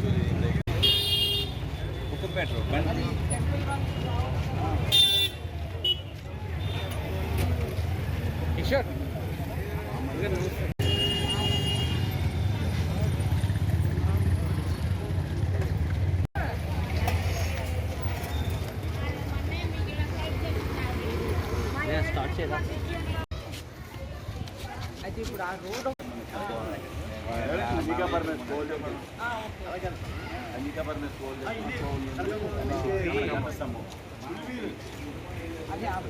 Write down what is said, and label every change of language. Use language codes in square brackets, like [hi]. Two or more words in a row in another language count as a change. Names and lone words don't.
[te] కుక్కపేట కిషోర్ స్టార్ట్ చేద్దాం. అయితే ఇప్పుడు ఆ రోడ్ [hi] అంగికాపర్ में स्कूल अंगिकापुर में स्कूल [te] అదే